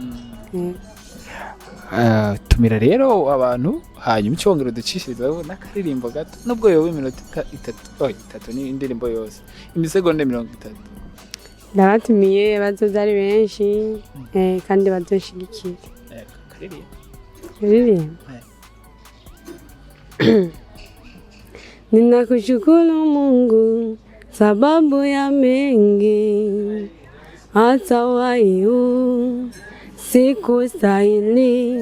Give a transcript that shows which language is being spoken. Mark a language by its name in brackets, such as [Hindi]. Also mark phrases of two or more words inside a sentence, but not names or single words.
[Rundi] tumira rero abantu hanyuma icyongero ducishirizaho n'akaririmbo gato nubwo yowe iminota 3 ni indirimbo yose imisegonda 30 ndabatumiye bazoza ari benshi kandi bazoshigikira [Swahili] ninakushukuru Mungu sababu ya mengi hata wayo sikustahili.